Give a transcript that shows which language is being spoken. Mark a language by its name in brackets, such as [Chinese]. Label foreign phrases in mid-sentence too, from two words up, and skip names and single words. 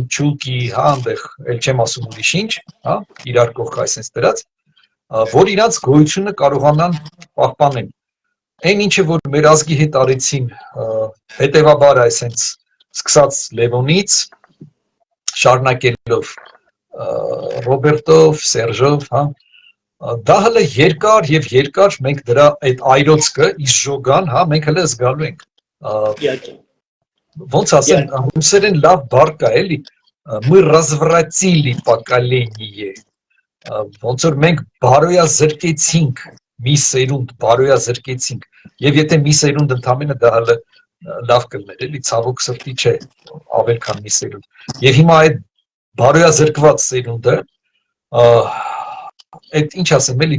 [Armenian] չուկի, հա, այնտեղ, ել չեմ ասում ուրիշ ինչ, հա, իրար կողք այսպես դրած, որ իրանց գոյությունը կարողանան պահպանել։ Այն ինչը որ մեր ազգի հետ արեցին, հետեւաբար այսպես սկսած Լևոնից, շարունակելով Ռոբերտով, Սերժով, հա, դա հələ երկար մենք դրա այդ այրոցքը իսժոգան, հա, մենք հələ զգալու ենք։ Ոնց ասեմ, ռուսերեն լավ բառ կա, էլի, [Russian] мы развратили поколение, [Armenian] ոնց որ մենք բարոյազրկեցինք մի սերունդ, բարոյազրկեցինք, եւ եթե մի սերունդ ընդամենը դա հələ լավ կլներ, էլի, ցավոք սրտի չէ, ավել քան մի սերունդ, եւ հիմա այդ բարոյազրկված սերունդը, այդ ինչ ասեմ, էլի,